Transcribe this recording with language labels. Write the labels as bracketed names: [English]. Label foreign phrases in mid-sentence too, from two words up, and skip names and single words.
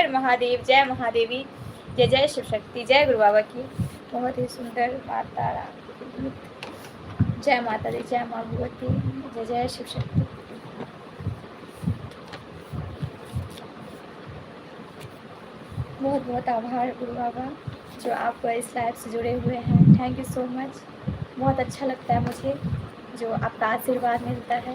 [Hindi] महादेव, जय महादेवी, जय जय शिव शक्ति, जय गुरु बाबा की। बहुत ही सुंदर माता रानी के गीत। जय माता दी, जय माँ भगवती, जय जय शिव शक्ति। बहुत बहुत आभार गुरु बाबा जो आप इस लाइफ से जुड़े हुए हैं। [English] Thank you so much. [Hindi] बहुत अच्छा लगता है मुझे जो आपका आशीर्वाद मिलता है।